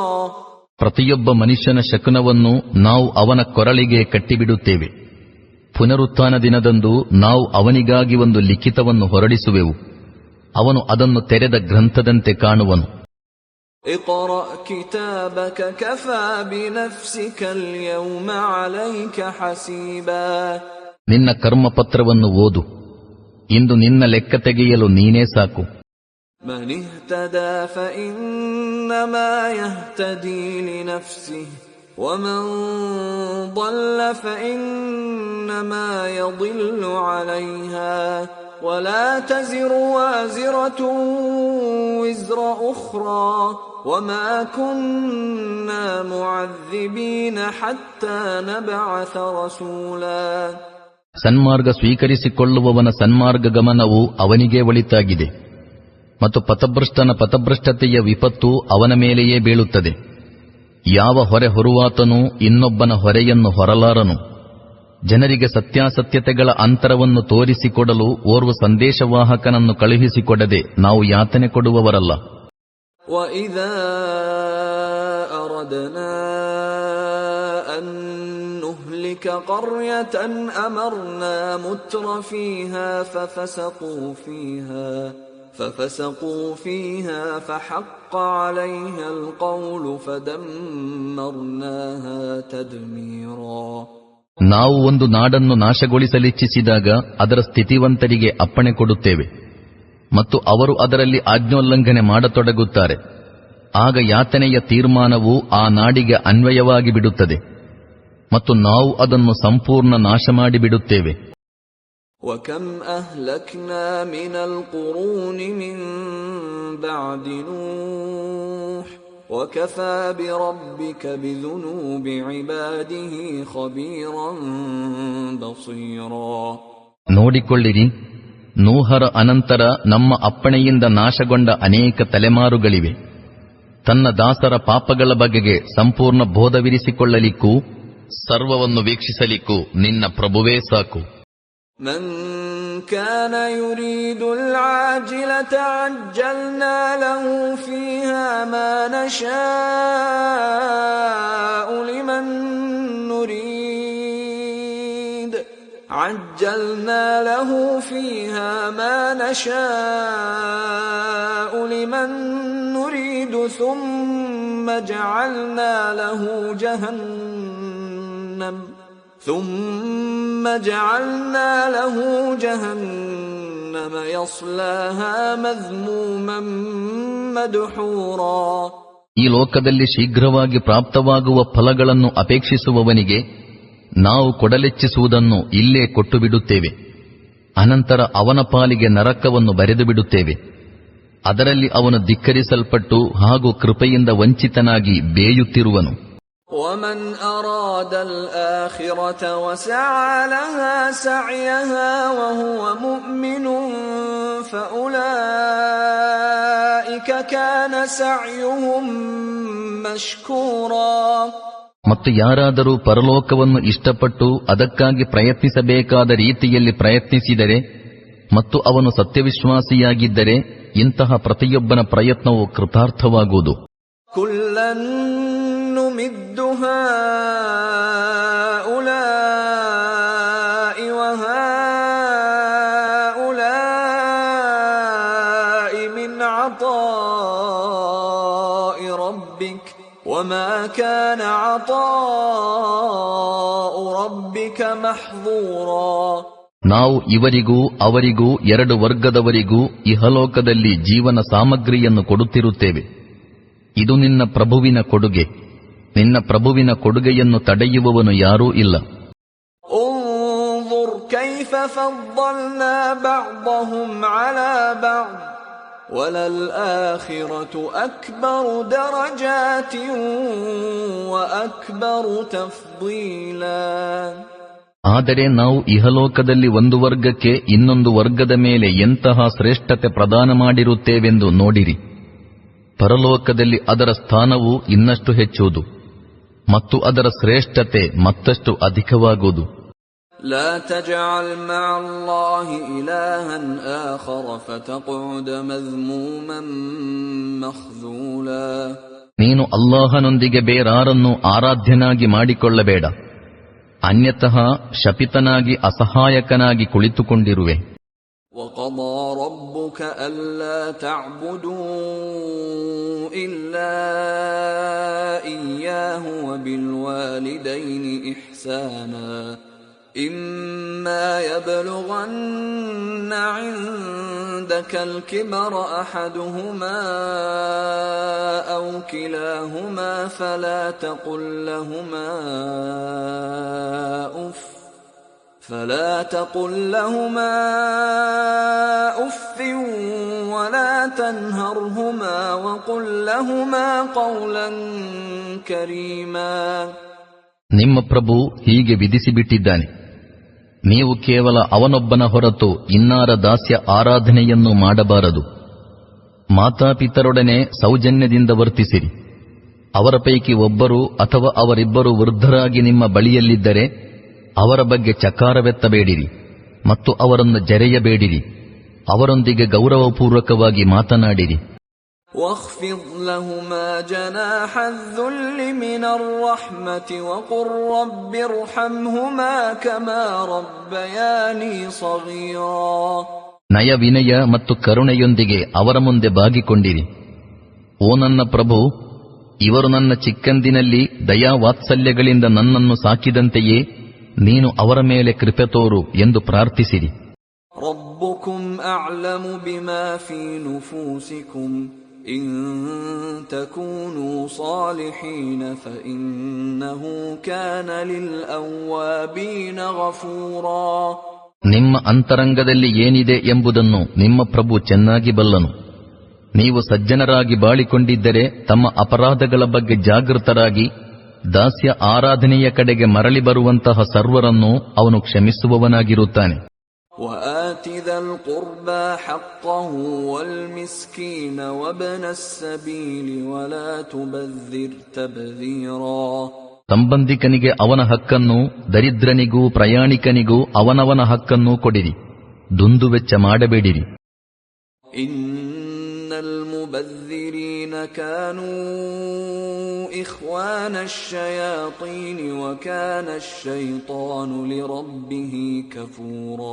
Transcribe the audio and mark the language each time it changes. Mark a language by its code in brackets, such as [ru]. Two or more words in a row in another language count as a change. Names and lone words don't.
[kn] ಪ್ರತಿಯೊಬ್ಬ ಮನುಷ್ಯನ ಶಕುನವನ್ನು ನಾವು ಅವನ ಕೊರಳಿಗೆ ಕಟ್ಟಿಬಿಡುತ್ತೇವೆ. ಪುನರುತ್ಥಾನ ದಿನದಂದು ನಾವು ಅವನಿಗಾಗಿ ಒಂದು ಲಿಖಿತವನ್ನು ಹೊರಡಿಸುವೆವು. ಅವನು ಅದನ್ನು ತೆರೆದ ಗ್ರಂಥದಂತೆ ಕಾಣುವನು. [ar] اقرأ كتابك كفى بنفسك اليوم عليك حسيبا. [kn] ನಿನ್ನ ಕರ್ಮಪತ್ರವನ್ನು ಓದು. ಇಂದು ನಿನ್ನ ಲೆಕ್ಕ ತೆಗೆಯಲು ನೀನೇ ಸಾಕು. [ar] من اهتدى فإنما يهتدي لنفسه ومن ضل فإنما يضل عليها ولا تزر وازرة وزر أخرى وما كنا معذبين حتى نبعث رسولا. [kn] ಸನ್ಮಾರ್ಗ ಸ್ವೀಕರಿಸಿಕೊಳ್ಳುವವನ ಸನ್ಮಾರ್ಗ ಗಮನವು ಅವನಿಗೇ ಒಳಿತಾಗಿದೆ ಮತ್ತು ಪಥಭ್ರಷ್ಟನ ಪಥಭ್ರಷ್ಟತೆಯ ವಿಪತ್ತು ಅವನ ಮೇಲೆಯೇ ಬೀಳುತ್ತದೆ. ಯಾವ ಹೊರೆ ಹೊರುವಾತನೂ ಇನ್ನೊಬ್ಬನ ಹೊರೆಯನ್ನು ಹೊರಲಾರನು. ಜನರಿಗೆ ಸತ್ಯಾಸತ್ಯತೆಗಳ ಅಂತರವನ್ನು ತೋರಿಸಿಕೊಡಲು ಓರ್ವ ಸಂದೇಶವಾಹಕನನ್ನು ಕಳುಹಿಸಿಕೊಡದೆ ನಾವು ಯಾತನೆ ಕೊಡುವವರಲ್ಲ. [ar] وَإِذَا أَرَدْنَا أَن نُّهْلِكَ قَرْيَةً أَمَرْنَا مُتْرَ فِيهَا فَفَسَقُوا فِيهَا فَحَقَّ عَلَيْهَا الْقَوْلُ فَدَمَّرْنَاهَا تَدْمِيرًا. [kn] ನಾವು ಒಂದು ನಾಡನ್ನು ನಾಶಗೊಳಿಸಲಿಚ್ಛಿಸಿದಾಗ ಅದರ ಸ್ಥಿತಿವಂತರಿಗೆ ಅಪ್ಪಣೆ ಕೊಡುತ್ತೇವೆ ಮತ್ತು ಅವರು ಅದರಲ್ಲಿ ಆಜ್ಞೋಲ್ಲಂಘನೆ ಮಾಡತೊಡಗುತ್ತಾರೆ. ಆಗ ಯಾತನೆಯ ತೀರ್ಮಾನವು ಆ ನಾಡಿಗೆ ಅನ್ವಯವಾಗಿ ಬಿಡುತ್ತದೆ ಮತ್ತು ನಾವು ಅದನ್ನು ಸಂಪೂರ್ಣ ನಾಶ ಮಾಡಿಬಿಡುತ್ತೇವೆ. [ar] وَكَمْ أَهْلَكْنَا مِنَ الْقُرُونِ مِنْ بَعْدِ نُوحٍ وَكَفَى بِرَبِّكَ بِذُنُوبِ عِبَادِهِ خَبِيرًا بَصِيرًا. [kn] ನೋಡಿಕೊಳ್ಳಿರಿ, ನೂಹರ ಅನಂತರ ನಮ್ಮ ಅಪ್ಪಣೆಯಿಂದ ನಾಶಗೊಂಡ ಅನೇಕ ತಲೆಮಾರುಗಳಿವೆ. ತನ್ನ ದಾಸರ ಪಾಪಗಳ ಬಗೆಗೆ ಸಂಪೂರ್ಣ ಬೋಧವಿರಿಸಿಕೊಳ್ಳಲಿಕ್ಕೂ ಸರ್ವವನ್ನು ವೀಕ್ಷಿಸಲಿಕ್ಕೂ ನಿನ್ನ ಪ್ರಭುವೇ ಸಾಕು. [ar] من كان يريد العاجلة عجلنا له فيها ما نشاء لمن نريد عجلنا له فيها ما نشاء لمن نريد ثم جعلنا له جهنم يصلاها مذموما مدحورا. [kn] ಈ ಲೋಕದಲ್ಲಿ ಶೀಘ್ರವಾಗಿ ಪ್ರಾಪ್ತವಾಗುವ ಫಲಗಳನ್ನು ಅಪೇಕ್ಷಿಸುವವನಿಗೆ ನಾವು ಕೊಡಲೆಚ್ಚಿಸುವುದನ್ನು ಇಲ್ಲೇ ಕೊಟ್ಟು ಬಿಡುತ್ತೇವೆ. ಅನಂತರ ಅವನ ಪಾಲಿಗೆ ನರಕವನ್ನು ಬರೆದು ಬಿಡುತ್ತೇವೆ. ಅದರಲ್ಲಿ ಅವನು ಧಿಕ್ಕರಿಸಲ್ಪಟ್ಟು ಹಾಗೂ ಕೃಪೆಯಿಂದ ವಂಚಿತನಾಗಿ ಬೇಯುತ್ತಿರುವನು. [ar] ومن أراد الآخرة وسعى لها سعيها وهو مؤمن فأولئك كان سعيهم مشكورا. [kn] ಮತ್ತು ಯಾರಾದರೂ ಪರಲೋಕವನ್ನು ಇಷ್ಟಪಟ್ಟು ಅದಕ್ಕಾಗಿ ಪ್ರಯತ್ನಿಸಬೇಕಾದ ರೀತಿಯಲ್ಲಿ ಪ್ರಯತ್ನಿಸಿದರೆ ಮತ್ತು ಅವನು ಸತ್ಯವಿಶ್ವಾಸಿಯಾಗಿದ್ದರೆ ಇಂತಹ ಪ್ರತಿಯೊಬ್ಬನ ಪ್ರಯತ್ನವು ಕೃತಾರ್ಥವಾಗುವುದು. [ar] نمد هؤلاء وهؤلاء من عطاء ربك وما كان عطاء ربك محظورا. [kn] ನಾವು ಇವರಿಗೂ ಅವರಿಗೂ ಎರಡು ವರ್ಗದವರಿಗೂ ಇಹಲೋಕದಲ್ಲಿ ಜೀವನ ಸಾಮಗ್ರಿಯನ್ನು ಕೊಡುತ್ತಿರುತ್ತೇವೆ. ಇದು ನಿನ್ನ ಪ್ರಭುವಿನ ಕೊಡುಗೆ. ನಿನ್ನ ಪ್ರಭುವಿನ ಕೊಡುಗೆಯನ್ನು ತಡೆಯುವವನು ಯಾರೂ ಇಲ್ಲ. [ar] انظر كيف فضلنا بعضهم على بعض وللآخرة أكبر درجات وأكبر تفضيلا. [kn] ಆದರೆ ನಾವು ಇಹಲೋಕದಲ್ಲಿ ಒಂದು ವರ್ಗಕ್ಕೆ ಇನ್ನೊಂದು ವರ್ಗದ ಮೇಲೆ ಎಂತಹ ಶ್ರೇಷ್ಠತೆ ಪ್ರದಾನ ಮಾಡಿರುತ್ತೇವೆಂದು ನೋಡಿರಿ. ಪರಲೋಕದಲ್ಲಿ ಅದರ ಸ್ಥಾನವು ಇನ್ನಷ್ಟು ಹೆಚ್ಚುವುದು ಮತ್ತು ಅದರ ಶ್ರೇಷ್ಠತೆ ಮತ್ತಷ್ಟು ಅಧಿಕವಾಗುವುದು. [ar] لا تجعل مع الله إلها آخر فتقعد مذموما مخذولا. [kn] ನೀನು ಅಲ್ಲಾಹನೊಂದಿಗೆ ಬೇರಾರನ್ನು ಆರಾಧ್ಯನಾಗಿ ಮಾಡಿಕೊಳ್ಳಬೇಡ, ಅನ್ಯತಃ ಶಪಿತನಾಗಿ ಅಸಹಾಯಕನಾಗಿ ಕುಳಿತುಕೊಂಡಿರುವೆ. [ar] وقضى ربك ألا تعبدوا إلا إياه وبالوالدين إحسانا إما يبلغن عندك الكبر أحدهما أو كلاهما فلا تقل لهما أف ولا تنهرهما وقل لهما قولا كريما. [kn] ನಿಮ್ಮ ಪ್ರಭು ಹೀಗೆ ವಿಧಿಸಿಬಿಟ್ಟಿದ್ದಾನೆ, ನೀವು ಕೇವಲ ಅವನೊಬ್ಬನ ಹೊರತು ಇನ್ನಾರ ದಾಸ್ಯ ಆರಾಧನೆಯನ್ನು ಮಾಡಬಾರದು. ಮಾತಾಪಿತರೊಡನೆ ಸೌಜನ್ಯದಿಂದ ವರ್ತಿಸಿರಿ. ಅವರ ಪೈಕಿ ಒಬ್ಬರು ಅಥವಾ ಅವರಿಬ್ಬರು ವೃದ್ಧರಾಗಿ ನಿಮ್ಮ ಬಳಿಯಲ್ಲಿದ್ದರೆ ಅವರ ಬಗ್ಗೆ ಚಕಾರವೆತ್ತಬೇಡಿರಿ ಮತ್ತು ಅವರನ್ನು ಜರೆಯಬೇಡಿರಿ. ಅವರೊಂದಿಗೆ ಗೌರವಪೂರ್ವಕವಾಗಿ ಮಾತನಾಡಿರಿ. [ar] واخفض لهما جناح الذل من الرحمة وقل رب ارحمهما كما ربياني صغيرا. [kn] ನಯ ವಿನಯ ಮತ್ತು ಕರುಣೆಯೊಂದಿಗೆ ಅವರ ಮುಂದೆ ಬಾಗಿಕೊಂಡಿರಿ. ಓ ನನ್ನ ಪ್ರಭು, ಇವರು ನನ್ನ ಚಿಕ್ಕಂದಿನಲ್ಲಿ ದಯಾವಾತ್ಸಲ್ಯಗಳಿಂದ ನನ್ನನ್ನು ಸಾಕಿದಂತೆಯೇ ನೀನು ಅವರ ಮೇಲೆ ಕೃಪೆ ತೋರು ಎಂದು ಪ್ರಾರ್ಥಿಸಿರಿ. [ar] ربكم أعلم بما في نفوسكم إن تكونوا صالحين فإنه كان للأوابين غفورا. [kn] ನಿಮ್ಮ ಅಂತರಂಗದಲ್ಲಿ ಏನಿದೆ ಎಂಬುದನ್ನು ನಿಮ್ಮ ಪ್ರಭು ಚೆನ್ನಾಗಿ ಬಲ್ಲನು. ನೀವು ಸಜ್ಜನರಾಗಿ ಬಾಳಿಕೊಂಡಿದ್ದರೆ ತಮ್ಮ ಅಪರಾಧಗಳ ಬಗ್ಗೆ ಜಾಗೃತರಾಗಿ ದಾಸ್ಯ ಆರಾಧನೆಯ ಕಡೆಗೆ ಮರಳಿ ಬರುವಂತಹ ಸರ್ವರನ್ನು ಅವನು ಕ್ಷಮಿಸುವವನಾಗಿರುತ್ತಾನೆ. [ar] وآت ذا القربى حقه والمسكين وابن السبيل ولا تبذر تبذيرا. [kn] ಸಂಬಂಧಿಕನಿಗೆ ಅವನ ಹಕ್ಕನ್ನು, ದರಿದ್ರನಿಗೂ ಪ್ರಯಾಣಿಕನಿಗೂ ಅವನವನ ಹಕ್ಕನ್ನು ಕೊಡಿರಿ, ದುಂದುವೆಚ್ಚ ಮಾಡಬೇಡಿರಿ. [ar] إن المبذرين كانوا إخوان الشياطين وكان الشيطان لربه كفورا.